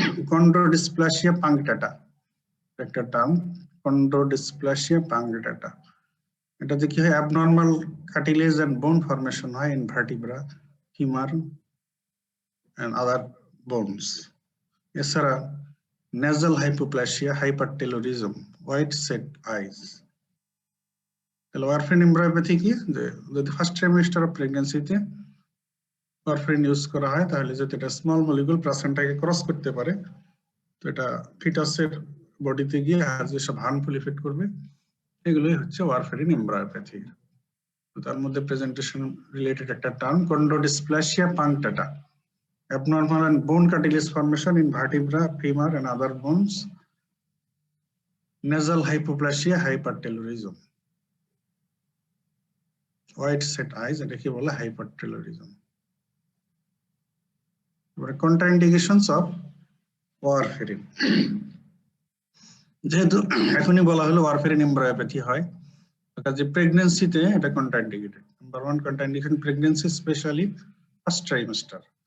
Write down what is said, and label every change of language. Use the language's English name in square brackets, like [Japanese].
[Bangla] Chondrodysplasia punctata, একটা term, chondrodysplasia punctata। এটাতে কি হয়? [English] Abnormal cartilage and bone formation হয় in vertebra, femur and other bones. এছাড়া nasal hypoplasia, hypertelorism, wide set eyes. [Bangla] তাহলে ওয়ারফেরিন এমব্রায়োপ্যাথি কি? যে যদি first trimester of প্রেগন্যান্সিতে warfarin use করা হয় তাহলে যদি এটা স্মল মলিকুল প্লাসেন্টাকে ক্রস করতে পারে তো এটা ফিটাসের বডিতে গিয়ে যেসব হার্মফুল ইফেক্ট করবে এগুলোই হচ্ছে ওয়ারফেরিন এমব্রায়োপ্যাথি। তার মধ্যে প্রেজেন্টেশন রিলেটেড একটা term [English] chondrodysplasia punctata, abnormal and bone cartilage formation in vertebra, femur and other bones, nasal hypoplasia, hypertelorism, white set eyes, [Bangla] এটাকে বলে [English] hypertelorism। এবারে contraindications of warfarin. [Bangla] যেহেতু এখনই বলা হলো ওয়ারফেরিন এমব্রায়োপ্যাথি হয়, কাজে প্রেগন্যান্সিতে এটা contraindicated. [English] Number 1 contraindication pregnancy, specially first trimester.